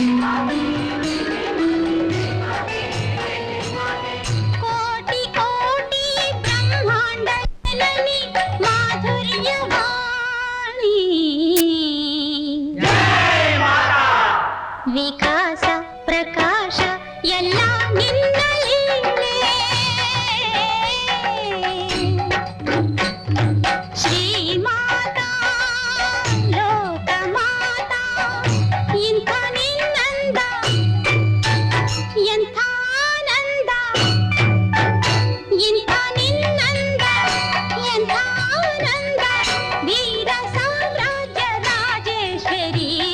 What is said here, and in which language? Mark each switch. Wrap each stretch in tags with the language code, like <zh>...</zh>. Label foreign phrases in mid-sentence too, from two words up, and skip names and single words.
<sa>कोटि कोटि ब्रह्मांड जननी माधुर्यवाणी जय माता विकास प्रकाश</sa> <kn>ಎಲ್ಲ ನಿನ್ನ ಲೀಲೆ ಶ್ರೀ ಮಾತಾ ಲೋಕ ಮಾತಾ ಇಂಥ ನಿನ್ನಂದ ಎಂಥ ಆನಂದ ಇಂಥ ನಿನ್ನಂದ ಎಂಥ ಆನಂದ ವೀರ ಸಾಮ್ರಾಜ್ಯ ರಾಜೇಶ್ವರಿ</kn>